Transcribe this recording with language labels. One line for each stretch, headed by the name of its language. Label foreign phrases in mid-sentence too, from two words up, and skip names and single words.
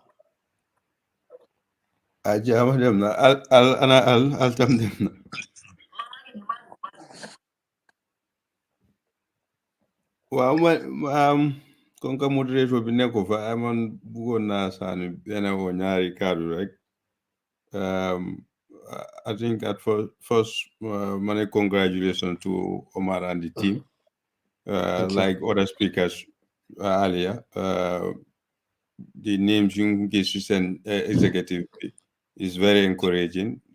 Wolof: Chama dem na al tam dem na. waaw
French: comme que
Wolof: moderator bi nekk ko fa man bëggoon naa sànni benn o ñaari kaddu rek.
English: I think at first many congratulations to Omar and the team. Like other speakers earlier, the names you get to send executive, is very encouraging.